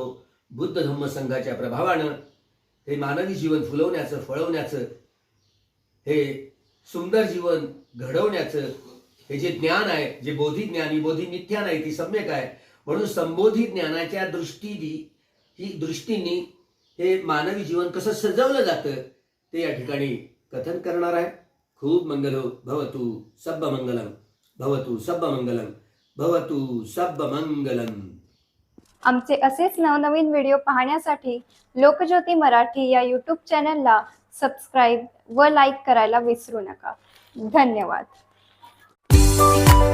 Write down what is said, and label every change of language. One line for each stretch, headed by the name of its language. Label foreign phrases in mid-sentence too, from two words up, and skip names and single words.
Marathi: बुद्ध धम्म संघाच्या प्रभावानं हे मानवी जीवन फुलवण्याचं, फळवण्याचं, हे सुंदर जीवन घडवण्याचं हे जे ज्ञान आहे, जे बोधी ज्ञानी, बोधी मिथ्या नाही ती सम्यक आहे, म्हणून संबोधी ज्ञानाच्या दृष्टीने हे मानवी जीवन कसं सजवलं जातं ते या ठिकाणी कथन करणार आहे.
Pali: खूप मंगलो भवतु सब्ब मंगलम, भवतु सब्ब मंगलम, भवतु सब्ब मंगलम.
Marathi: आमचे असेच नवनवीन व्हिडिओ पाहण्यासाठी लोकज्योती मराठी या यूट्यूब चॅनलला सबस्क्राईब व लाईक करायला विसरू नका. धन्यवाद.